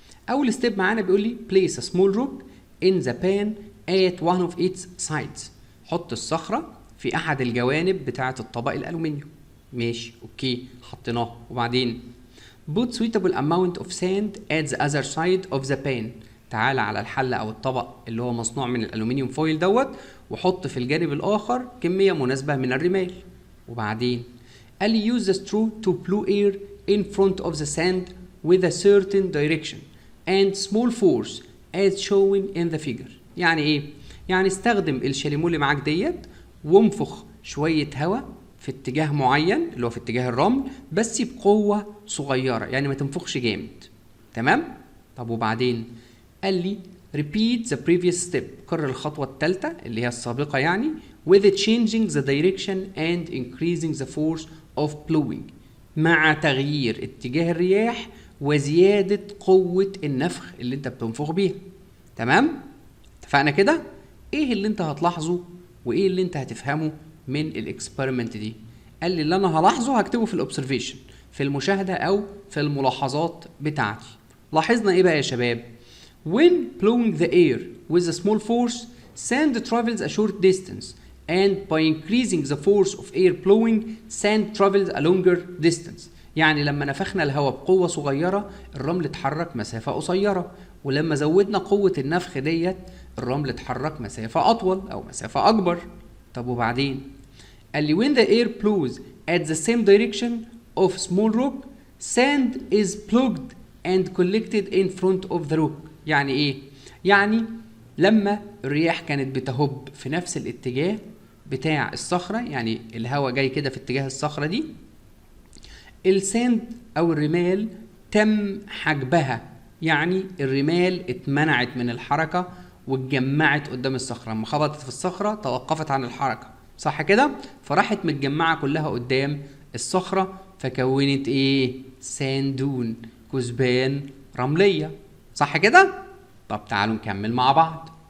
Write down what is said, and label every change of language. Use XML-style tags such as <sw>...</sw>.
<ar>اول ستيب معانا بيقول لي</ar> <en>place a small rock in the pan at one of its sides.</en> <ar>حط الصخرة في احد الجوانب بتاعة الطبق الالومنيوم. ماشي اوكي حطيناه. وبعدين</ar> <en>put suitable amount of sand at the other side of the pan.</en> <ar>تعال على الحلة او الطبق اللي هو مصنوع من الالومنيوم فويل دوت وحط في الجانب الاخر كمية مناسبة من الرمال. وبعدين قال لي</ar> <en>use the straw to blow air in front of the sand with a certain direction and small force as shown in the figure.</en> <ar>يعني ايه؟ يعني استخدم الشاليمو اللي معاك ديت وانفخ شوية هواء في اتجاه معين اللي هو في اتجاه الرمل بس بقوة صغيرة، يعني ما تنفخش جامد. تمام؟ طب وبعدين قال لي</ar> <en>repeat the previous step.</en> <ar>كرر الخطوة الثالثة اللي هي السابقة يعني</ar> <en>with changing the direction and increasing the force of blowing.</en> <ar>مع تغيير اتجاه الرياح وزيادة قوة النفخ اللي انت بتنفخ بيها. تمام؟ اتفقنا كده؟ ايه اللي انت هتلاحظه وايه اللي انت هتفهمه من الاكسبيرمنت دي؟ قال لي اللي انا هلاحظه هكتبه في الاوبزرفيشن، في المشاهدة او في الملاحظات بتاعتي. لاحظنا ايه بقى يا شباب؟</ar> <en>When blowing the air with a small force, sand travels a short distance, and by increasing the force of air blowing, sand travels a longer distance.</en> <ar>يعني لما نفخنا الهواء بقوة صغيرة الرمل اتحرك مسافة قصيرة، ولما زودنا قوة النفخ ديت الرمل اتحرك مسافة أطول أو مسافة أكبر. طب وبعدين؟ قال لي</ar> <en>when the air blows at the same direction of small rock, sand is plugged and collected in front of the rock.</en> <ar>يعني إيه؟ يعني لما الرياح كانت بتهب في نفس الاتجاه بتاع الصخرة، يعني الهواء جاي كده في اتجاه الصخرة دي، الساند أو الرمال تم حجبها يعني الرمال اتمنعت من الحركة واتجمعت قدام الصخرة، لما خبطت في الصخرة توقفت عن الحركة، صح كده؟ فراحت متجمعة كلها قدام الصخرة فكونت ايه؟ ساندون، كثبان رملية، صح كده؟ طب تعالوا نكمل مع بعض.</ar>